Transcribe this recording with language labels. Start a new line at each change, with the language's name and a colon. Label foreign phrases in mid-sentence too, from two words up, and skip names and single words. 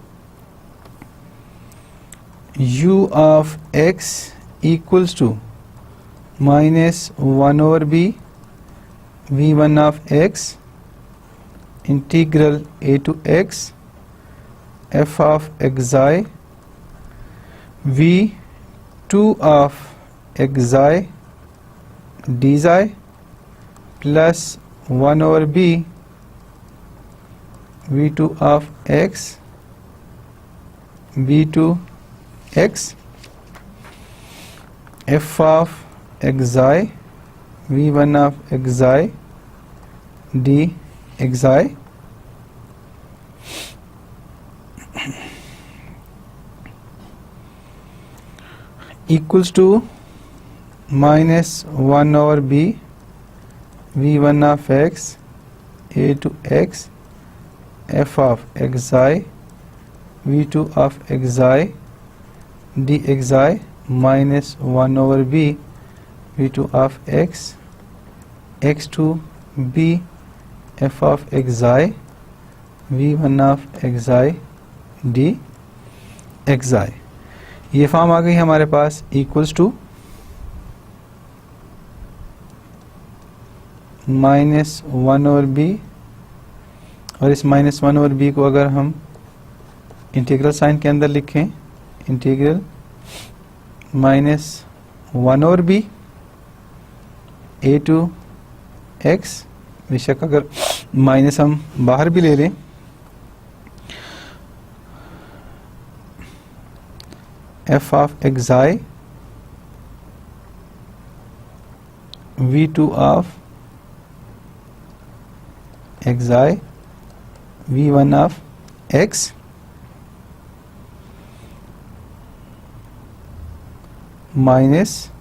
English: u of x equals to minus 1 over b v1 of x integral a to x f of xi v2 of xi dxi plus 1 over b v2 of x v2 x f of xi v1 of xi d xi equals to minus 1 over b v1 of x a to x f of xi v2 of xi dxi minus 1 over b v2 of x x to b f of xi v1 of xi d xi.
Hindi: ये फॉर्म आ गई हमारे पास
English: equals to minus 1 over b,
Hindi: और इस
English: minus 1 over b
Hindi: को अगर हम
English: integral sign
Hindi: के अंदर लिखें,
English: integral minus 1 over b a to x,
Hindi: बेशक अगर माइनस हम बाहर भी ले लें,
English: f of xi v2 of xi v1 of x minus